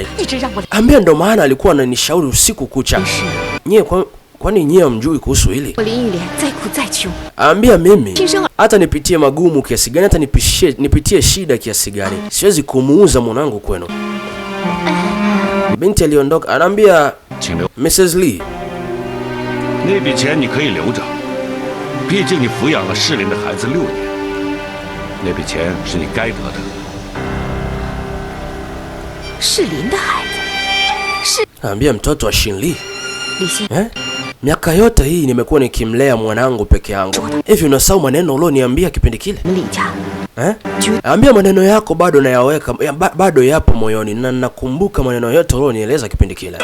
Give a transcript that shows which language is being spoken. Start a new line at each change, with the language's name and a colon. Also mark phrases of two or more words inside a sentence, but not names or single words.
Swahili: Ambia ndo maana alikuwa ananishauri usiku kucha. Nyie kwani nyie hamjui kuhusu hili? Ambia mimi hata nipitie magumu kiasi gani, hata nipitie shida kiasi gani, siwezi kumuuza mwanangu kwenu. Binti aliondoka, anaambia Mrs. Lee,
Chinese: 那笔钱你可以留着，毕竟你抚养了适龄的孩子6年，那笔钱是你该得的。适龄的孩子，
Swahili: ambia mtoto wa Shinli. Miaka yote hii nimekuwa nikimlea mwanangu peke yangu. Hivi unasahau maneno ulioniambia kipindi kile? Ambia maneno yako bado nayaweka, bado yapo moyoni, na nakumbuka maneno yote ulionieleza kipindi kile.